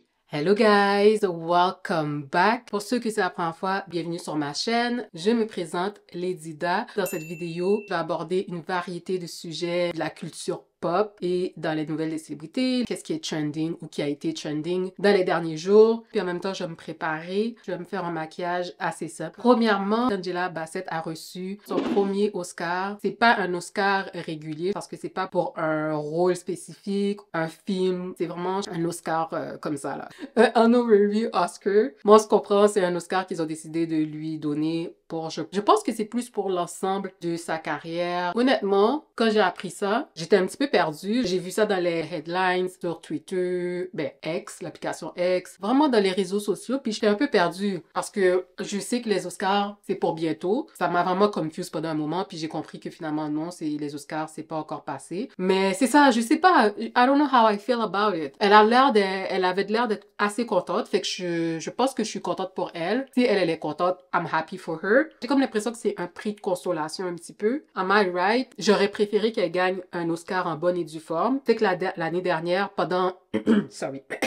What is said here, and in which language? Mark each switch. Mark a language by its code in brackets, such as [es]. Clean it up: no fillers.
[en] Hello guys, welcome back. [fr] Pour ceux que c'est la première fois, bienvenue sur ma chaîne. Je me présente Lady Da. Dans cette vidéo, je vais aborder une variété de sujets de la culture pop et dans les nouvelles des célébrités, qu'est-ce qui est trending ou qui a été trending dans les derniers jours. Puis en même temps, je vais me préparer, je vais me faire un maquillage assez simple. Premièrement, Angela Bassett a reçu son premier Oscar. C'est pas un Oscar régulier parce que c'est pas pour un rôle spécifique, un film. C'est vraiment un Oscar comme ça là. Un honorary Oscar. Moi, je comprends, c'est un Oscar qu'ils ont décidé de lui donner pour, je pense que c'est plus pour l'ensemble de sa carrière. Honnêtement, quand j'ai appris ça, j'étais un petit peu perdue. J'ai vu ça dans les headlines sur Twitter, X, l'application X, vraiment dans les réseaux sociaux, puis j'étais un peu perdue parce que je sais que les Oscars, c'est pour bientôt. Ça m'a vraiment confuse pendant un moment, puis j'ai compris que finalement, non, c'est les Oscars, c'est pas encore passé. Mais c'est ça, je sais pas, [en] I don't know how I feel about it. [fr] Elle avait l'air d'être assez contente, fait que je pense que je suis contente pour elle. Si elle est contente, [en] I'm happy for her. [fr] J'ai comme l'impression que c'est un prix de consolation un petit peu. [en] Am I right? [fr] J'aurais préféré qu'elle gagne un Oscar en bonne et due forme. C'est que l'année dernière, pendant... Sorry.